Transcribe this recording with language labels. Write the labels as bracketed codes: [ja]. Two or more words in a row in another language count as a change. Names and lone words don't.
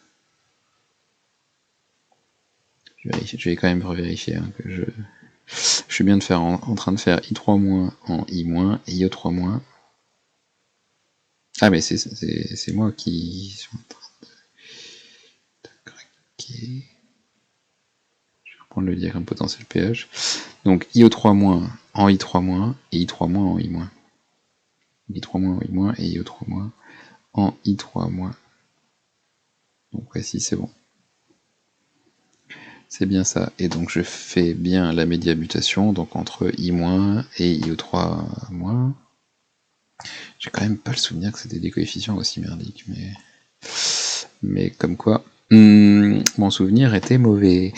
[fr] Je vais quand même revérifier que je suis bien en train de faire I3- en I- et IO3-. Ah mais c'est moi qui suis en train de craquer. Je vais reprendre le diagramme potentiel pH. Donc IO3- en I3- et I3- en I-. I3- en I- et IO3- en I3-. Donc ouais, si c'est bon. C'est bien ça. Et donc je fais bien la médiabutation, donc entre I- et IO3-. J'ai quand même pas le souvenir que c'était des coefficients aussi merdiques, mais comme quoi, mon souvenir était mauvais.